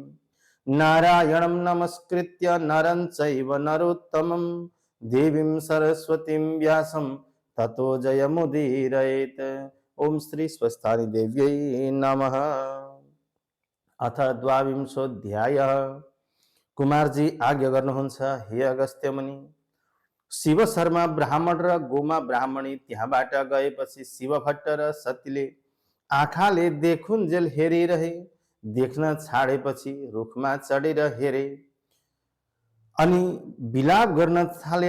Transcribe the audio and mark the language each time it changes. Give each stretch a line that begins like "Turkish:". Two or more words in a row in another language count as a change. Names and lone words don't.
Sanskrit: नारायणं नमस्कृत्य नरं चैव नरोत्तमं देवीं सरस्वतीं व्यासं ततो जयमुदीरयेत्। ओम श्री स्वस्थानी देव्यै नमः। अथ द्वाविंशोऽध्यायः।
Nepali: कुमारजी आज्ञा गर्नुहुन्छ, हे अगस्त्य मुनि। शिव शर्मा ब्राह्मण र गोमा ब्राह्मणी त्यहाँबाट गएपछि शिवभट्ट र सतीले आँखाले देखुन्जेल हेरिरहे। देख्न छाडेपछि रुखमा चढेर हेरे अनि विलाप गर्न थाले।